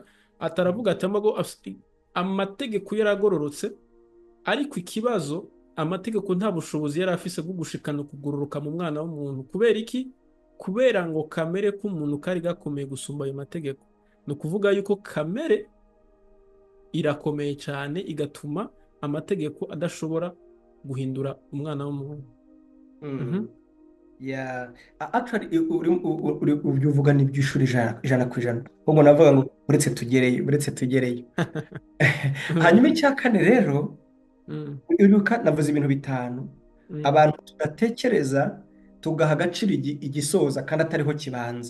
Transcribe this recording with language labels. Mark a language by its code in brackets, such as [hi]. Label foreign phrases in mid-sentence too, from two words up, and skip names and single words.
[rn] Ataravuga ati amategeko yaragororotse, ariko ikibazo amategeko nta bushobozi yari afise bwo gushikana ukugororoka mu mwana w'umuntu. Kubera iki? Kubera ngo kamere k'umuntu kari gakomeye gusumba ayo mategeko. Ni ukuvuga yuko kamere irakomeye cyane, igatuma amategeko adashobora guhindura umwana w'umuntu. Actually uvuga n'iby'ishuri ijana ku ijana, ahubwo navuga ngo uretse tugereyo. Hanyuma icya kane rero, navuze ibintu bitanu abantu tudatekereza tugaha agaciro igisoza kandi atariho kibanza.